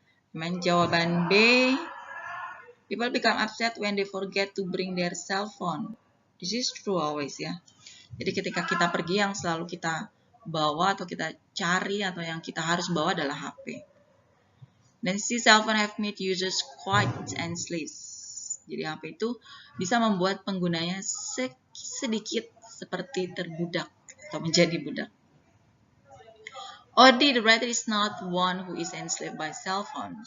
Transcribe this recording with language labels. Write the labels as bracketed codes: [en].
[id] Dan jawaban B, [en] people become upset when they forget to bring their cell phone. This is true always ya. [id] Jadi ketika kita pergi yang selalu kita bawa atau kita cari atau yang kita harus bawa adalah HP. Dan si [en] cell phone have made users quite enslaved. [id] Jadi HP itu bisa membuat penggunanya sedikit seperti terbudak atau menjadi budak. [en] Odi, the writer is not one who is enslaved by cell phone.